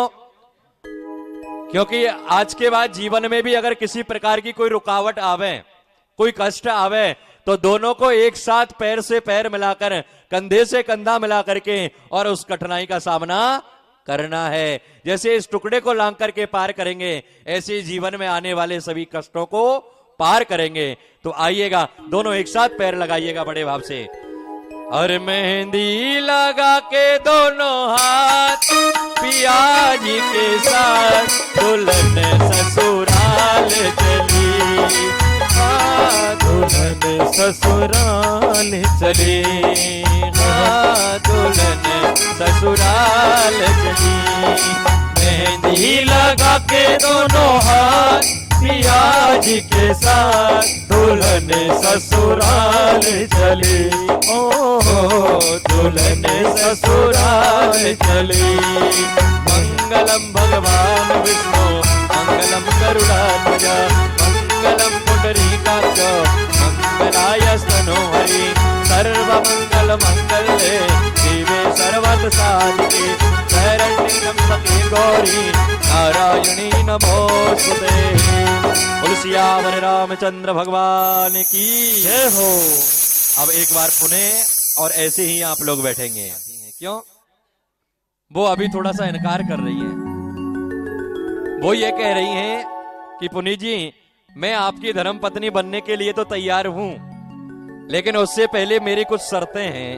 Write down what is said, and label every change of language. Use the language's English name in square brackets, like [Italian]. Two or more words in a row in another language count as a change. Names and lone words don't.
[Hindi] क्योंकि आज के बाद जीवन में भी अगर किसी प्रकार की कोई रुकावट आवे, कोई कष्ट आवे, तो दोनों को एक साथ पैर से पैर मिलाकर, कंधे से कंधा मिला करके और उस कठिनाई का सामना करना है। जैसे इस टुकड़े को लांग करके पार करेंगे, ऐसे जीवन में आने वाले सभी कष्टों को पार करेंगे। तो आइएगा, दोनों एक साथ पैर लगाइएगा बड़े भाव से। और मेहंदी लगा के दोनों हाथ पिया जी के साथ दुल्हन ससुराल चली, दुल्हन ससुराल चली, दुल्हन ससुराल चली। मेहंदी लगा के दोनों हाथ पिया जी के साथ दुल्हन ससुराल चली, ओ दुल्हन ससुराल चली। [Sanskrit] मंगलम भगवान विष्णु मंगलम गरुड़ाध्वज मंगलम पुंडरीकाक्ष मंगलाय स्तनोहरि सर्वमंगल मंगले शिवे सर्वत साधिके शरण्ये त्र्यंबके गौरी नारायणी नमोस्तुते। [Hindi] तुलसियावर रामचंद्र भगवान की जय हो। अब एक बार पुनः और ऐसे ही आप लोग बैठेंगे। क्यों? वो अभी थोड़ा सा इनकार कर रही है। वो ये कह रही हैं कि पुनी जी, मैं आपकी धर्म पत्नी बनने के लिए तो तैयार हूं, लेकिन उससे पहले मेरी कुछ शर्तें हैं।